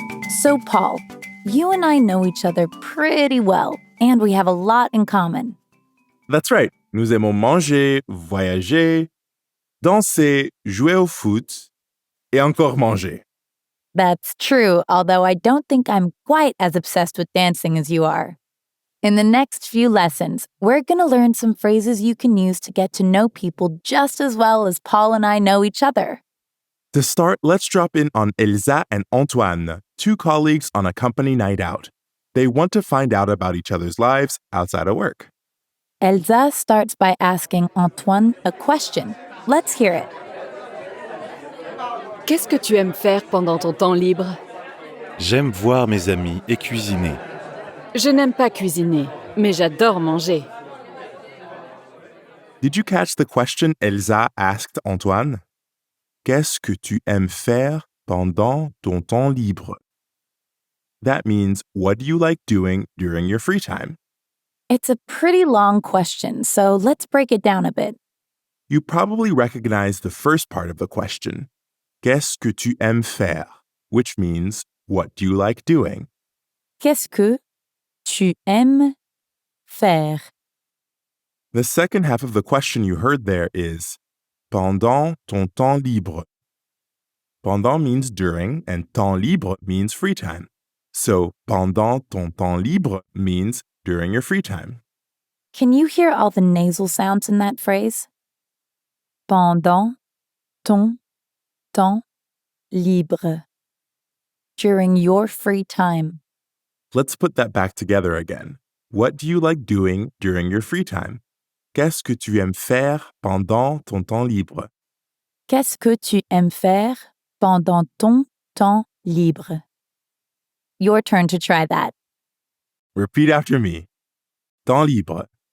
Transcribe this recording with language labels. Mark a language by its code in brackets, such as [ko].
[en] So, Paul, you and I know each other pretty well, and we have a lot in common. That's right. [fr] Nous aimons manger, voyager, danser, jouer au foot et encore manger. [en] That's true, although I don't think I'm quite as obsessed with dancing as you are. In the next few lessons, we're going to learn some phrases you can use to get to know people just as well as Paul and I know each other. To start, let's drop in on Elsa and Antoine, two colleagues on a company night out. They want to find out about each other's lives outside of work. Elsa starts by asking Antoine a question. Let's hear it. [fr] Qu'est-ce que tu aimes faire pendant ton temps libre? J'aime voir mes amis et cuisiner. Je n'aime pas cuisiner, mais j'adore manger. [en] Did you catch the question Elsa asked Antoine? [fr] Qu'est-ce que tu aimes faire pendant ton temps libre? [en] That means, what do you like doing during your free time? It's a pretty long question, so let's break it down a bit. You probably recognize the first part of the question. [fr] Qu'est-ce que tu aimes faire? [en] Which means, what do you like doing? [fr] Qu'est-ce que tu aimes faire? [en] The second half of the question you heard there is [fr] pendant ton temps libre. [en] Pendant means during, and temps libre means free time. So, [fr] pendant ton temps libre [en] means during your free time. Can you hear all the nasal sounds in that phrase? [fr] Pendant ton temps libre. [en] During your free time. Let's put that back together again. What do you like doing during your free time? [fr] Qu'est-ce que tu aimes faire pendant ton temps libre? Qu'est-ce que tu aimes faire pendant ton temps libre? [en] Your turn to try that. Repeat after me. [fr] Temps libre.